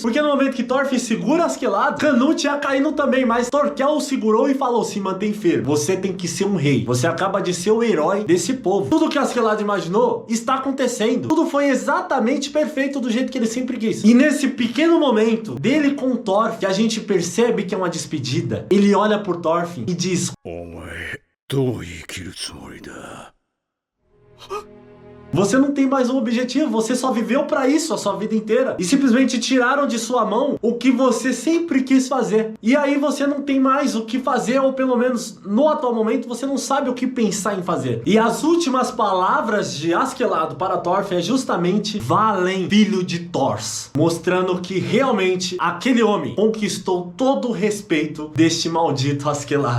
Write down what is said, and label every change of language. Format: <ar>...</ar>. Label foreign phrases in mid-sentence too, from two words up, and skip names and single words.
<pt>Porque no momento que Thorfinn segura Askeladd, Canute ia caindo também, mas Thorkell o segurou e falou: se mantém firme, você tem que ser um rei, você acaba de ser o herói desse povo. Tudo que Askeladd imaginou está acontecendo. Tudo foi exatamente perfeito do jeito que ele sempre quis. E nesse pequeno momento dele com Thorfinn, que a gente percebe que é uma despedida, ele olha por Thorfinn e diz:</pt> <ja>どう生きるつもりだ?</ja> <pt>Você não tem mais um objetivo, você só viveu pra isso a sua vida inteira. E simplesmente tiraram de sua mão o que você sempre quis fazer. E aí você não tem mais o que fazer, ou pelo menos no atual momento você não sabe o que pensar em fazer. E as últimas palavras de Askeladd para Thorfinn é justamente Valen, filho de Thors, mostrando que realmente aquele homem conquistou todo o respeito deste maldito Askeladd.</pt>